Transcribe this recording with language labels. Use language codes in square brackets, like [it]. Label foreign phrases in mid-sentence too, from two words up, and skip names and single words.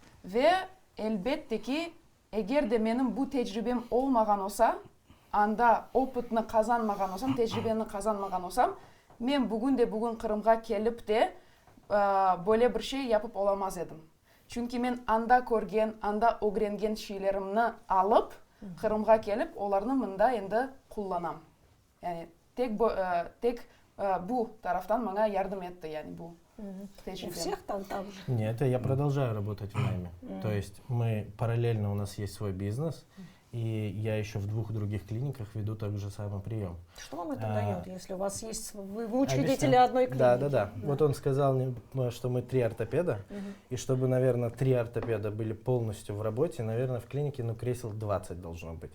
[crh] Ve elbette ki eğer de benim bu tecrübem olmagan olsa, anda opытны kazanmagan olsam, tecrübeni kazanmagan olsam, men bugün Kırım'a gelip de böyle bir şey yapıp olamaz edim. Çünkü men anda көрген, anda öğrengen şeylerimni alıp Kırım'a gelip onlarını mında endi kullanam. Yani tek bu taraftan bana yardım etti yani bu tecrübem. [ru] У всех там же? Нет, я продолжаю работать в найме. То есть мы параллельно, у нас есть свой бизнес, и я еще в 2 других клиниках веду тот же самый прием. Что вам это дает, если у вас есть, вы учредители одной клиники? Да. Вот он сказал, что мы 3 ортопеда, и чтобы, наверное, 3 ортопеда были полностью в работе, наверное, в клинике, кресел 20 должно быть.